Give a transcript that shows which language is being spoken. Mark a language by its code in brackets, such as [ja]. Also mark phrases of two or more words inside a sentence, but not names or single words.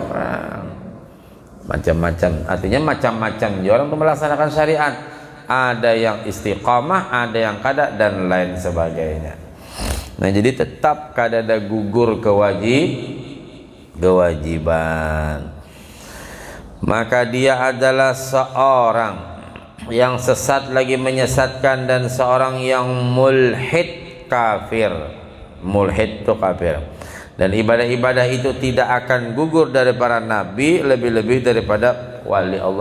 [id] Nah, macam-macam, artinya macam-macam orang tuh melaksanakan syariat. [bjn] Ada yang istiqamah, ada yang kada, dan lain sebagainya. Nah jadi tetap kada ada gugur kewajiban. [id] Maka dia adalah seorang yang sesat lagi menyesatkan, dan seorang yang mulhid kafir. Mulhid itu kafir, dan ibadah-ibadah itu tidak akan gugur dari para nabi, lebih-lebih daripada wali Allah.